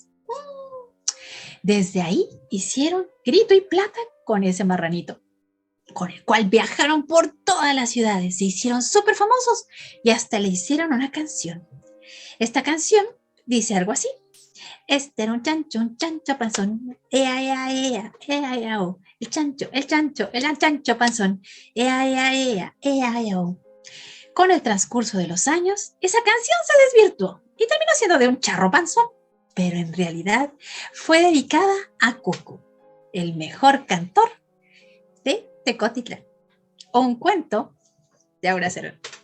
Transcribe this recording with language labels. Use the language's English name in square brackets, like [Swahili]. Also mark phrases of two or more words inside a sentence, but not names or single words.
[Spanish] Desde ahí hicieron grito y plata con ese marranito, con el cual viajaron por todas las ciudades, se hicieron súper famosos y hasta le hicieron una canción. Esta canción dice algo así. Este era un chancho panzón, ea, ea, ea, ea, ea, oh. El chancho panzón, ea, ea, ea, ea, ea, oh. Con el transcurso de los años, esa canción se desvirtuó y terminó siendo de un charro panzón, pero en realidad fue dedicada a Cuco, el mejor cantor de Tecotitlán. Un cuento de Aura Cerón.